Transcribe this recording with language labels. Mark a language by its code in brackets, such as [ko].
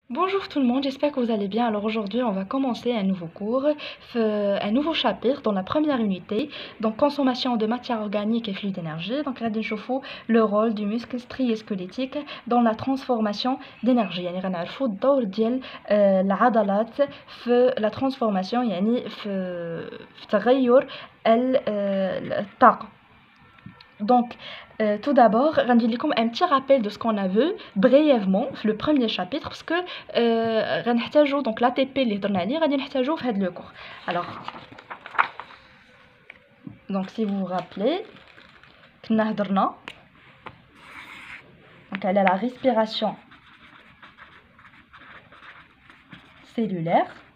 [fr] Bonjour tout le monde, j'espère que vous allez bien. Alors aujourd'hui, on va commencer un nouveau cours, un nouveau chapitre dans la première unité. Donc consommation de matière organique et flux d'énergie. Donc [ar] غادي نشوفوا [fr] le rôle du muscle strié squelettique dans la transformation d'énergie. [ar] يعني غنعرفوا الدور ديال العضلات في [fr] la transformation [ar] يعني في تغير الطاقة. [fr] Donc, tout d'abord, je vais vous un petit rappel de ce qu'on a vu brièvement le premier chapitre parce que donc l'ATP [ar] اللي هضرنا عليه غادي نحتاجوه في هذا [fr] le cours. Alors, donc si vous vous rappelez, [ar] كنا هضرنا [fr] donc elle a la respiration cellulaire